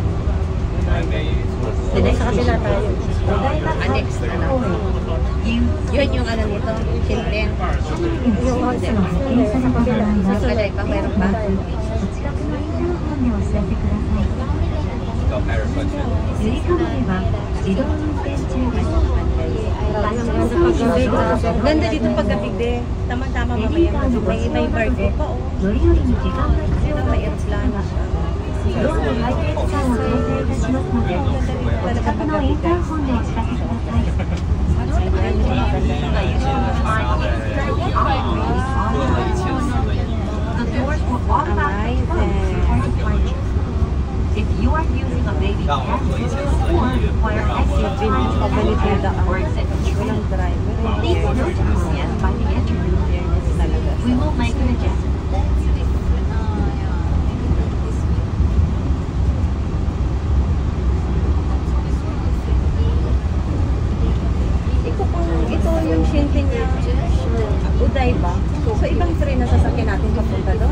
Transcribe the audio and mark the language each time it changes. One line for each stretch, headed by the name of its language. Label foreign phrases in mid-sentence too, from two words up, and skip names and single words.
Filipino: Sa kabila tayo. Annex na lang. Yun yung ano nito, children. Yung hotel. Sa kabila. Sa kabila pa, meron pa.
Japanese: お近くのインターホンでお知らせください。ゆりかもめは自動運転中です。
Filipino: Ganda dito pag gabi de. Tama-tama mamaya. May barko pa oh.
Japanese: 乗り降りに時間が必要な
Filipino: May
Japanese: ので
Filipino: aeroplano siya.
Japanese: ドアの回転時間を調整いたしますので、お近くのインターホンでお知らせください。
English: The doors will automatically close before departure. If you are using a baby carriage or require extra time or exit control, please notify us by the entry. We will make an adjustment.
Filipino: Ito yung Shintin niya. Odaiba. So, ibang train na sasakyan natin papunta doon?